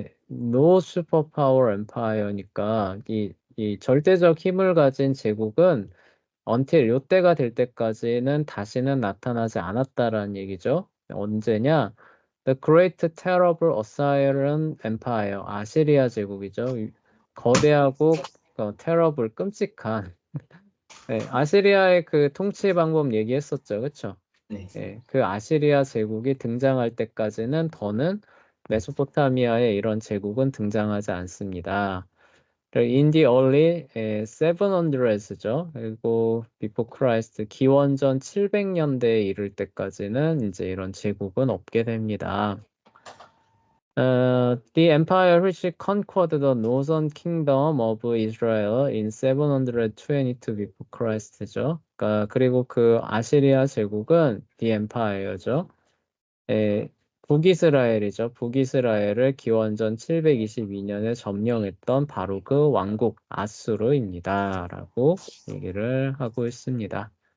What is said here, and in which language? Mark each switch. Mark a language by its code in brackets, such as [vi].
[en] No superpower empire [ko] 니까 이 절대적 힘을 가진 제국은 until 요때가 될 때까지는 다시는 나타나지 않았다라는 얘기죠. 언제냐? [en] The Great Terrible Assyrian Empire, [ko] 아시리아 제국이죠. 거대하고 terrible, 끔찍한. 아시리아의 그 통치 방법 얘기했었죠, 그렇죠? 네. 그 아시리아 제국이 등장할 때까지는 더는 메소포타미아의 이런 제국은 등장하지 않습니다. [en] In the early 700s죠. [ko] 그리고 [en] before Christ, [ko] 기원전 700년대에 이를 때까지는 이제 이런 제국은 없게 됩니다. [en] The empire which conquered the northern kingdom of Israel in 722 before Christ죠. [ko] 그러니까 그리고 그 아시리아 제국은 [en] the empire [ko] 죠. 북이스라엘이죠. 북이스라엘을 기원전 722년에 점령했던 바로 그 왕국 아수르입니다. 라고 얘기를 하고 있습니다.